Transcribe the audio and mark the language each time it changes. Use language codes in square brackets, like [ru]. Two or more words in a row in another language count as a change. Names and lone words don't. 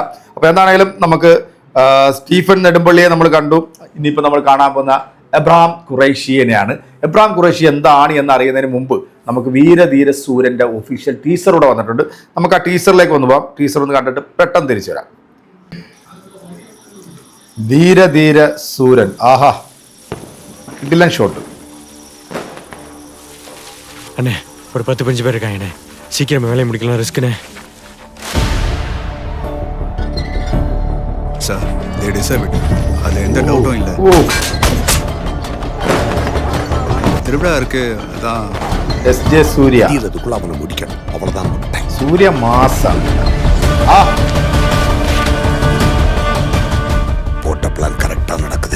[ml] അപ്പൊ എന്താണെങ്കിലും നമുക്ക് സ്റ്റീഫൻ നെടുമ്പള്ളിയെ നമ്മൾ കണ്ടു. ഇനിയിപ്പോൾ നമ്മൾ കാണാൻ പോകുന്ന എബ്രഹാം ഖുറൈഷിയെയാണ്. എബ്രഹാം ഖുറൈഷി എന്താണ് എന്ന് അറിയുന്നതിന് മുമ്പ് നമുക്ക് വീരധീര സൂരന്റെ [en] official teaser [ml] കൂടെ വന്നിട്ടുണ്ട്. നമുക്ക് ആ ടീസറിലേക്ക് ഒന്ന് പോകാം. ടീസർ ഒന്ന് കണ്ടിട്ട് പെട്ടെന്ന് തിരിച്ചു വരാം. [ta] வீரதீர சூரன். ஆஹா, இதெல்லாம் ஷாட் அண்ணே. ஒரு 10-15 பேர் இருக்காங்கண்ணே. சீக்கிரம் வேலையை முடிக்கலாம். ரிஸ்க்குண்ணே. சார், [en] they deserve it. [ta] அது எந்த டவுட்டும் இல்லை. திருவிழா இருக்கு, அதான் SJ சூர்யா. இதுக்குள்ள அவனை முடிக்கணும், அவ்வளவுதான். சூர்யா மாசம். பிளான் கரெக்டா நடக்குது.